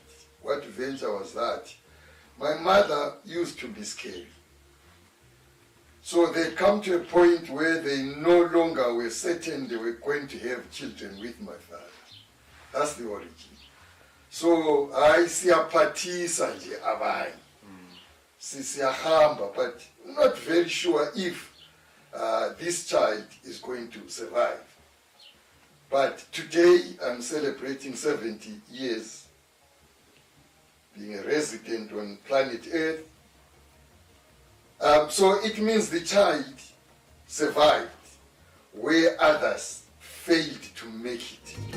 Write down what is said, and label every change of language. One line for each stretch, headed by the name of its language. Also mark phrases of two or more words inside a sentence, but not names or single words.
English: What venture was that? My mother used to be scary. So they come to a point where they no longer were certain they were going to have children with my father. That's the origin. So I
North Ndebele: siyaphathisa nje abanye. Siyahamba,
English: but not very sure if this child is going to survive. But today I'm celebrating 70 years being a resident on planet Earth. So it means the child survived where others failed to make it.